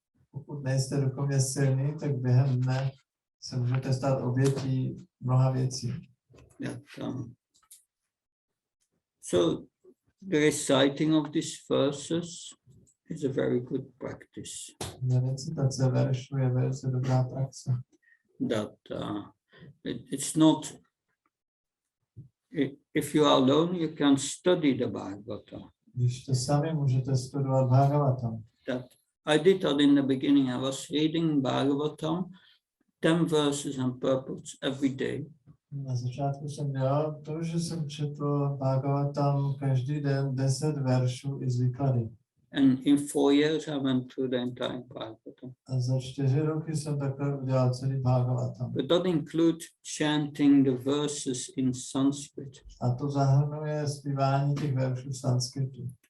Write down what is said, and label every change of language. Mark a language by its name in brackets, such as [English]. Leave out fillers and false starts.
[Czech] Pokud nejste duchovně silní, tak během dne se můžete stát obětí mnoha věcí. [English] So the reciting of these verses is a very good practice. [Czech] Recitace veršů je velice dobrá praxe. [English] That it's not, if you are alone, you can study the Bhagavatam. [Czech] Když to sami můžete studovat Bhagavatam. [English] That I did that in the beginning. I was reading Bhagavatam, 10 verses and purports every day. [Czech] Na začátku jsem dělal to, že jsem četl Bhagavatam každý den 10 veršů i z výklady. [English] And in 4 years, I went through the entire Bhagavatam. [Czech] A za 4 roky jsem takhle udělal celý Bhagavatam. [English] But that includes chanting the verses in Sanskrit. [Czech] A to zahrnuje zpívání těch veršů v sanskritu.